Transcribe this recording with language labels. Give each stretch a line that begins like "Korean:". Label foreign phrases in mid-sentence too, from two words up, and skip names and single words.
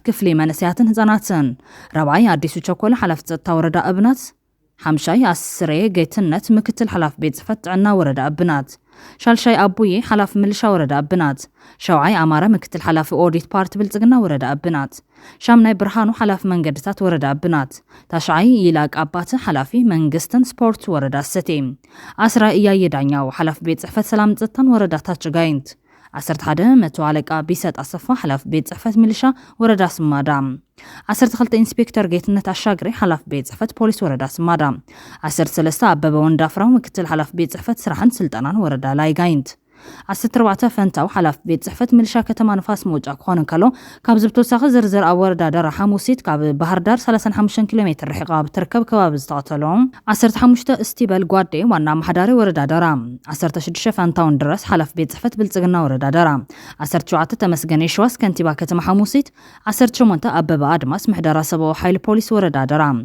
Tigrinya: ክፍሊ መንስያትን ህፃናትን ራብዓይ አዲሱ ቸኮል ሓላፊ ጸጥታ ወረዳ እብናት ሓምሻይ አስሬ ጌትነት ምክትል ሓላፊ ቤት ጽሕፈት ጥዕና ወረዳ እብናት ሻልሻይ አቡዬ ሓላፊ ምልሻ ወረዳ እብናት ሸውዓይ አማረ ምክትል ሓላፊ ኦዲት ፓርቲ ብልጽግና ወረዳ እብናት ሻምናይ ብርሃኑ ሓላፊ መንገድታት ወረዳ እብናት ታሽዓይ ይላቅ አባተ ሓላፊ መንግስትን ስፖርት ወረዳ ሰቴ አስራ እያየ ዳኛው ሓላፊ ቤት ጽሕፈት ሰላም ጸጥታን ወረዳ ታችጋይንት 11 መቶ አለቃ ቢሰጥ አሰፋ ሓላፊ ቤት ጽሕፈት ሚልሻ ወረዳ ስማዳ 12 ኢንስፔክተር ጌትነት አሻግሬ ሓላፊ ቤት ጽሕፈት ፖሊስ ወረዳ ስማዳ 13 አበበ ወንዳፍራው ምክትል ሓላፊ ቤት ጽሕፈት ስራሕን ስልጠናን ወረዳ ላይ ጋይንት 14 ፈንታው ሓላፊ ቤት ጽሕፈት ሚልሻ ከተማ ንፋስ መውጫ ክኾን ከሎ ካብ ዝብተወሳኺ ዝርዝር ኣብ ወረዳ ደራ ሓሙሲት ካብ ባህር ዳር 35 ኪሎ ሜትር ርሒቓ ብትርከብ ከባቢ ዝተቐተሎም 15 እስቲበል ጓዴ ዋና ኣመሓዳሪ ወረዳ ደራ 16 ፈንታውን ድረስ ሓላፊ ቤት ጽሕፈት ብልጽግና ወረዳ ደራ 17 ተመስገን የሸዋስ ከንቲባ ከተማ ሓሙሲት 18 ኣበበ ኣድማስ ምሕደራ ሰብኣዊ ሓይሊ ፖሊስ ወረዳ ደራ